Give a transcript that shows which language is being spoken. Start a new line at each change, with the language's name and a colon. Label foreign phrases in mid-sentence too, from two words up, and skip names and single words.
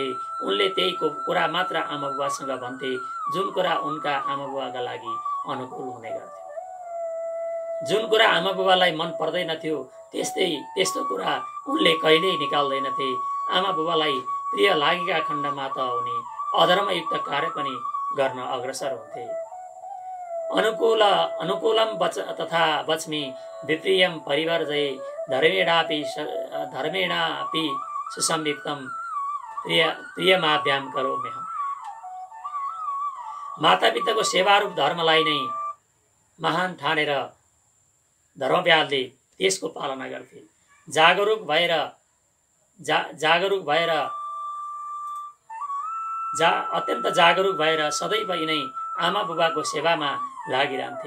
Nepali: उनले त्यही कुरा मात्र आमा बुबासँग भन्थे जुन कुरा उनका आमा बुबाका लागि अनुकूल हुने गर्थ्यो। जुन कुरा आमा बुबालाई मन पर्दैनथ्यो त्यस्तो कुरा उनले कहिल्यै निकाल्दैनथे। आमा बुबालाई प्रिय लागेका खण्डमा त उनी अधर्मयुक्त कार्य पनि गर्न अग्रसर हुन्थे।
Sanskrit: अनुकूलम तथा वच्मि विप्रियम परिवर्जय धर्मेणापि सुसंयुक्तम प्रियमाभ्याम करोम्यहम्।
Nepali: मातापिताको सेवारूप धर्मलाई नै महान ठानेर धर्मव्याधले त्यसको पालना गर्थे। अत्यन्त जागरुक भएर सदैव यिनै आमा बुबाको सेवामा लागिरहन्थे।